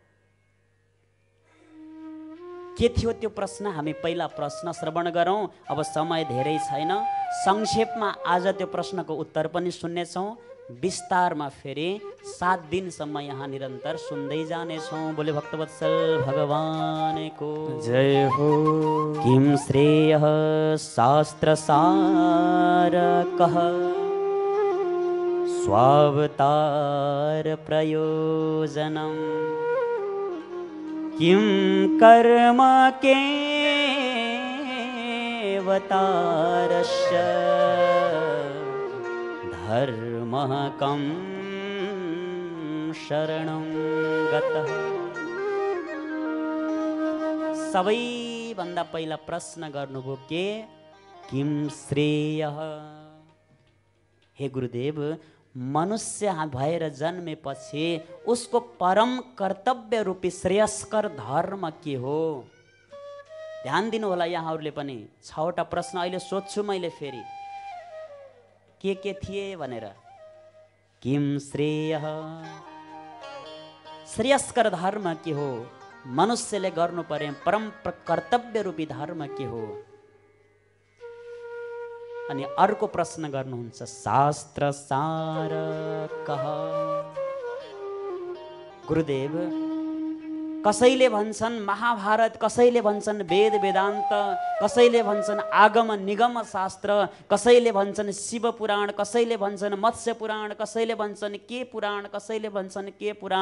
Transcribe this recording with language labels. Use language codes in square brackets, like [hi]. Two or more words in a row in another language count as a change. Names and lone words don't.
[ne] के थियो त्यो प्रश्न? हामी पहिला प्रश्न श्रवण गरौँ। अब समय धेरै छैन। संक्षेपमा आज त्यो प्रश्नको उत्तर पनि सुन्नेछौँ। विस्तारमा फेरि 7 दिनसम्म यहाँ निरन्तर सुन्दै जानेछौँ। बोले भक्तवत्सल भगवानको जय हो। [sa] किम श्रेयः शास्त्रसारकः स्वावतार प्रयोजनम् किं कर्म केवतारस्य धर्मः कं शरणं गतः। [ne] सबैभन्दा पहिला प्रश्न गर्नुभयो के [sa] किं श्रेयः। [ne] हे गुरुदेव, मनुष्य भएर जन्मेपछि उसको परम कर्तव्य रूपी श्रेयस्कर धर्म के हो? ध्यान दिनु होला यहाँहरूले पनि। 6वटा प्रश्न अहिले सोध्छु मैले फेरि के थिए भनेर। [sa] किम श्रेयः, [ne] श्रेयस्कर धर्म के हो? मनुष्यले गर्नुपर्ने परम कर्तव्य रूपी धर्म के हो? अनि अर्को प्रश्न गर्नुहुन्छ [sa] शास्त्र सारकः। [ne] गुरुदेव, कसैले भन्छन् महाभारत, कसैले भन्छन् वेद वेदान्त, कसैले भन्छन् आगम निगम शास्त्र, कसैले भन्छन् शिव पुराण, कसैले भन्छन् मत्स्य पुराण, कसैले भन्छन् के पुराण, कसैले भन्छन् के पुराण।